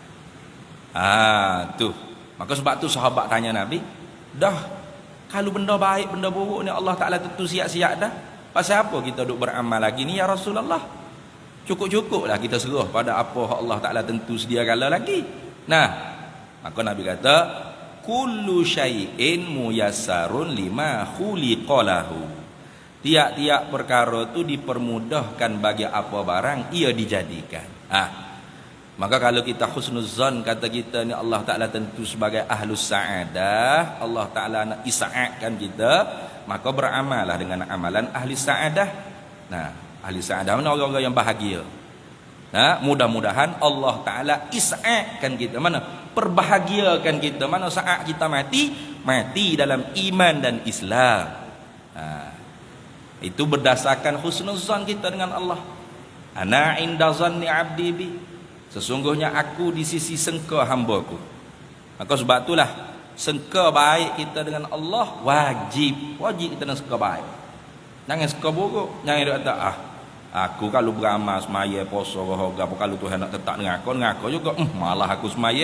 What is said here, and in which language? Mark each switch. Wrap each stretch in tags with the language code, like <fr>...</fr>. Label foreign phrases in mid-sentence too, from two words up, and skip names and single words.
<ms>Nah, tuh Maka sebab tu sahabat tanya Nabi, dah kalau benda baik benda buruk ni Allah Taala tentu siap-siap dah. Pasal apa kita duk beramal lagi ni</ms> <ar>ya Rasulullah?</ar> <ms>Cukup-cukuplah kita serah pada apa Allah Taala tentu sedia kala lagi. Nah, maka Nabi kata,</ms> <ar>kullu syai'in muyassarun lima khuliqalahu.</ar> <ms>Tiap-tiap perkara tu dipermudahkan bagi apa barang ia dijadikan. Maka kalau kita husnuzan kata kita ni Allah Ta'ala tentu sebagai</ms> <ar>ahlus sa'adah,</ar> <ms>Allah Ta'ala nak isa'atkan kita, maka beramallah dengan amalan ahli sa'adah. Nah, ahli sa'adah mana orang-orang yang bahagia. Nah, mudah-mudahan Allah Ta'ala isa'atkan kita, mana perbahagiakan kita, mana saat kita mati dalam iman dan Islam. Itu berdasarkan husnuzan kita dengan Allah.</ms> <ar>Ana inda zanni abdi bi,</ar> <ms>sesungguhnya aku di sisi sangka hamba-Ku. Maka sebab itulah sangka baik kita dengan Allah wajib kita nak sangka baik. Jangan sangka buruk. Jangan dia kata aku kalau beramal semaya puasa rohaga apa kalau Tuhan nak tetap dengan aku juga malah aku semaya.</ms>